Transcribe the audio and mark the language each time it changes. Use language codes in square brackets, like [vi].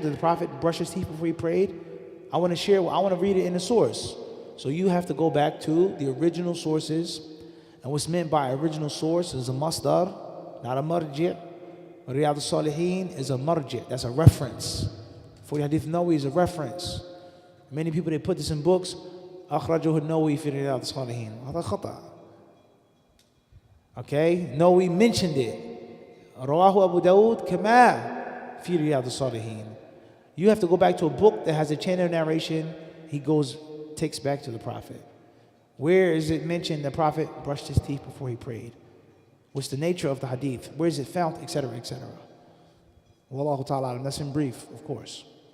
[en] Did the Prophet brush his teeth before he prayed? I want to read it in the source. So you have to go back to the original sources. And what's meant by original source is a masdar, not a marji'. Riyadh al-Salihin is a marji', that's a reference. 40 Hadith Nawawi is a reference. Many people, they put this in books. [ar] أخرجه النووي في رياض الصالحين. هذا خطأ. [en] Okay, Nawawi mentioned it. [ar] رواه أبو داود كما في رياض الصالحين. [en] You have to go back to a book that has a chain of narration. He takes back to the Prophet. Where is it mentioned the Prophet brushed his teeth before he prayed? What's the nature of the hadith? Where is it found, etc., etc.? Wallahu ta'ala, that's in brief, of course.